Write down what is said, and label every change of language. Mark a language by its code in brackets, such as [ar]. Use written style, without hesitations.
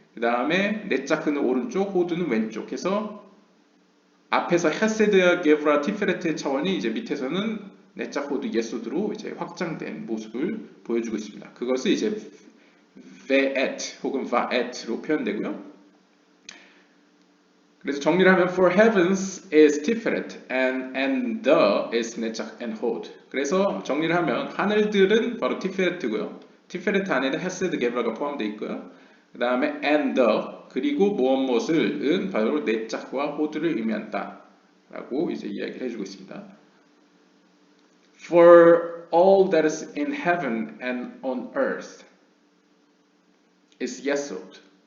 [ko] 그 다음에 네자크는 오른쪽, 호드는 왼쪽 해서 앞에서 헤세드와 게브라 티페레트의 차원이 이제 밑에서는 네자, 호드, 예소드로 이제 확장된 모습을 보여주고 있습니다. 그것을 이제 ve'et 혹은 va'et로 표현되고요. 그래서 정리를 하면 [en] for heavens is tiferet and the is netzach and hod. [ko] 그래서 정리를 하면 하늘들은 바로 티페레트고요. 티페레트 안에는 헤세드, 게브라가 포함되어 있고요. 그 다음에 [en] and the [ko] 그리고 무엇을 바로 네짝과 호드를 의미한다 라고 이제 이야기를 해주고 있습니다. [en] For all that is in heaven and on earth is yesod.